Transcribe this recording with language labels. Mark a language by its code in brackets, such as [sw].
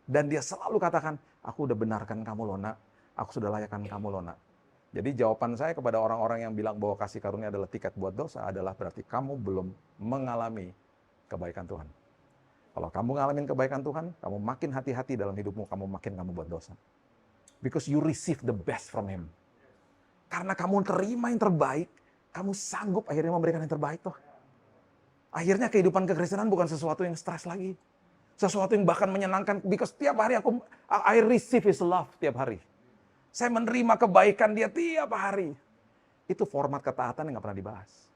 [id] Dan dia selalu katakan, aku udah benarkan kamu loh nak. Aku sudah layakkan kamu loh nak. Jadi jawaban saya kepada orang-orang yang bilang bahwa kasih karunia adalah tiket buat dosa adalah berarti kamu belum mengalami kebaikan Tuhan. Kalau kamu ngalamin kebaikan Tuhan, kamu makin hati-hati dalam hidupmu, kamu buat dosa. [en] Because you receive the best from Him. [id] Karena kamu terima yang terbaik, kamu sanggup akhirnya memberikan yang terbaik toh. Akhirnya kehidupan kekristenan bukan sesuatu yang stres lagi. Sesuatu yang bahkan menyenangkan, because tiap hari [en] I receive His love [id] tiap hari. Saya menerima kebaikan Dia tiap hari. Itu format ketaatan yang gak pernah dibahas.